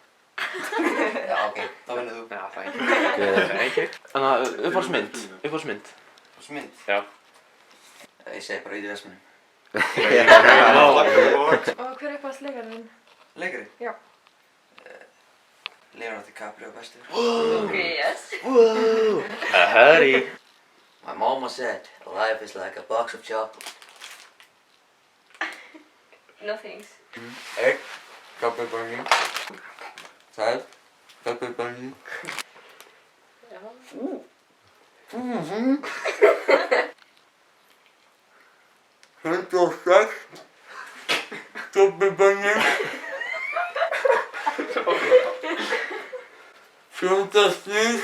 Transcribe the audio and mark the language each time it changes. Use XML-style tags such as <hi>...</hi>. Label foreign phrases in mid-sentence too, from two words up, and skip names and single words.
<is>Já, ok. Þá vinnur þú. Já, það er ekki. Þannig að uppáhaldsmynd. Smynd. Já. Ég segi bara Vídeóversmannum. Og hver er uppáhalds leikarinn þinn? Leikari? Já. Leonardo DiCaprio bestur.</is> <en>Ok, yes. Hurry. My mama said, life is like a box of chocolate. No thanks. Egg, pepperoni. Salt, pepperoni.</en> <is>Já. 26.</is> <en>Pepperoni. 46.</en>